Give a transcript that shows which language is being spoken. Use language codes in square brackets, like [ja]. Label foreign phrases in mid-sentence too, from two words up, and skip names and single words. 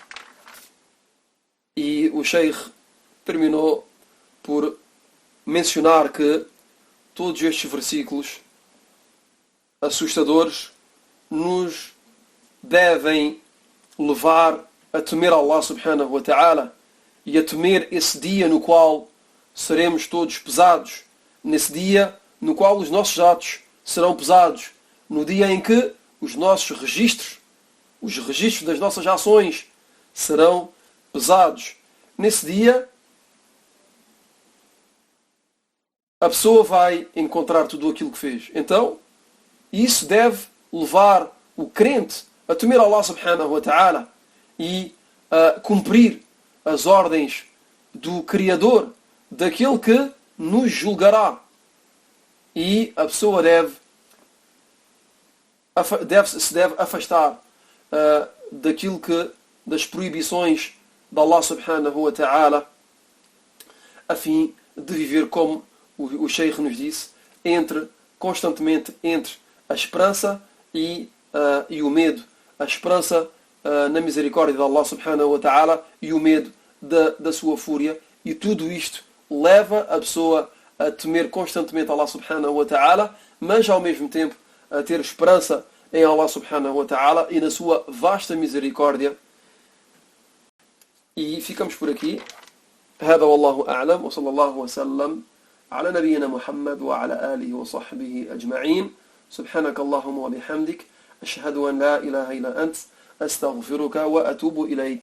[pt] E o Sheikh terminou por mencionar que todos estes versículos assustadores nos devem levar a temer Allah [ar] سبحانه وتعالى [pt] e a temer esse dia no qual seremos todos pesados, nesse dia no qual os nossos atos serão pesados, no dia em que os nossos registros, os registros das nossas ações serão pesados. Nesse dia a pessoa vai encontrar tudo aquilo que fez. Então, isso deve levar o crente a temer Allah [ar] سبحانه وتعالى [pt] e a cumprir as ordens do Criador, daquele que nos julgará. E a pessoa deve afastar daquilo das proibições de Allah [ar] سبحانه وتعالى, [pt] a fim de viver como o Sheikh nos disse, constantemente entre a esperança e o medo. A esperança na misericórdia de Allah [ar] سبحانه وتعالى [pt] e o medo da sua fúria. E tudo isto leva a pessoa a temer constantemente Allah [ar] سبحانه وتعالى, [pt] mas ao mesmo tempo a ter esperança em Allah [ar] سبحانه وتعالى [pt] e na sua vasta misericórdia. E ficamos por aqui. [ar] هذا والله أعلم وصلى الله وسلم على نبينا محمد وعلى آله وصحبه أجمعين. سبحانك اللهم وبحمدك أشهد أن لا إله إلا أنت أستغفرك وأتوب إليك.